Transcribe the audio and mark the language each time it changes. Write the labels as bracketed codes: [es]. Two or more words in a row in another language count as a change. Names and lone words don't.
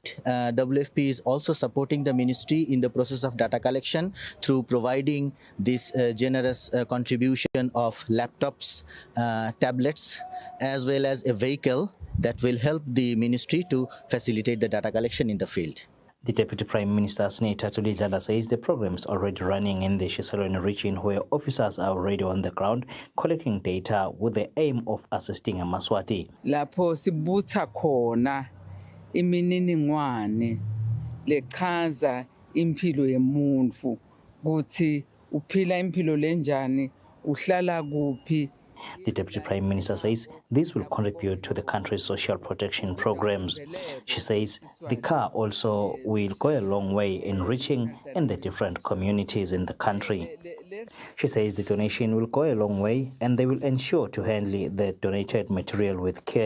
[en] WFP is also supporting the ministry in the process of data collection through providing this generous contribution of laptops, tablets, as well as a vehicle that will help the ministry to facilitate the data collection in the field. The Deputy Prime Minister, Senator Thuli Dlala, says the program is already running in the Shiselweni region where officers are already on the ground collecting data with the aim of assisting Maswati. [ss] Lapho sibutha khona imininingwane lechaza impilo yemuntu ukuthi uphila impilo lenjani, uhlala kuphi, [en] The Deputy Prime Minister says this will contribute to the country's social protection programs. She says the car also will go a long way in reaching in the different communities in the country. She says the donation will go a long way and they will ensure to handle the donated material with care.